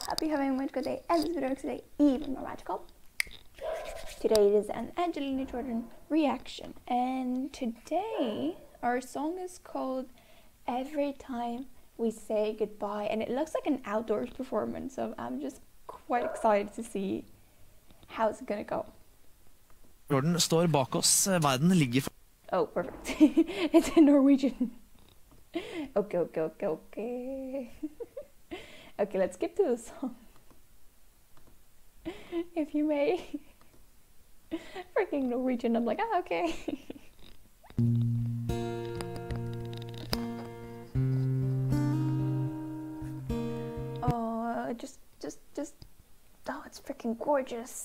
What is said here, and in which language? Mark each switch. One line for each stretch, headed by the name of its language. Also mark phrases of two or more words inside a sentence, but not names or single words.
English: Happy having a much good day, and this video today even more magical. Today it is an Angelina Jordan reaction, and today our song is called Every Time We Say Goodbye, and it looks like an outdoors performance, so I'm just quite excited to see how it's gonna go.
Norwegian: Jordan står bak oss. Verden ligger for...
English: Oh, perfect. It's in Norwegian. Okay. Okay, let's skip to the song. If you may. Freaking Norwegian, I'm like, ah, okay. Oh, just, oh, it's freaking gorgeous.